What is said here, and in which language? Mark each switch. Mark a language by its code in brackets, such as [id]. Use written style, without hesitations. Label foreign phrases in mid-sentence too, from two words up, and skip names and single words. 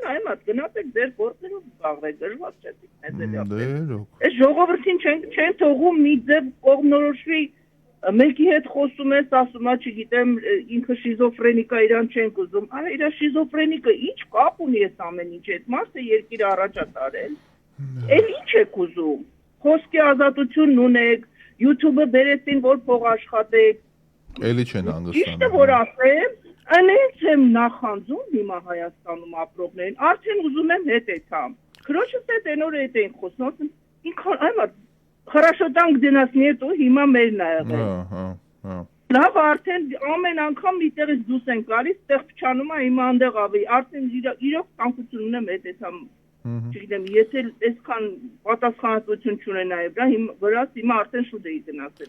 [hy] նայած գնացեք ձեր գործերով զբաղվեք, դժվար չէ դիտել։ Այս ժողովրդին չեն թողում մի ձև կողմնորոշվի, մեկի հետ խոսում ես, ասում է, չգիտեմ, ինքը շիզոֆրենիկա իրան չենք ուզում, արա իր շիզոֆրենիկը ինչ կապ ունի այս ամեն ինչի հետ, մարդը երկիրը առաջ է տարել։ Էլ ինչ եք ուզում։ Խոսքի ազատությունն ունեք, YouTube-ը բերեցին, որ փող աշխատեք։ Էլի չեն հանգստանում։ Ճիշտ է որ ասեմ, Անենց եմ նախանձում հիմա Հայաստանում ապրողներին, արդեն ուզում եմ հետ եթամ։ Քրոջս հետ են օր հետ են խոսում, ինքան այմա [ru] хорошо там где нас нету, [hy] հիմա մերն ա եղել։ Լավ արդեն ամեն անգամ միտեղից դուրս են գալիս, տեղ փչանում է հիմա այնտեղ ավի, արդեն իրոք ցանկություն ունեմ հետ եթամ։ Չգիտեմ, եթե այսքան պատասխանատվություն չունենայի վրաս հիմա արդեն շուտ էի գնացել։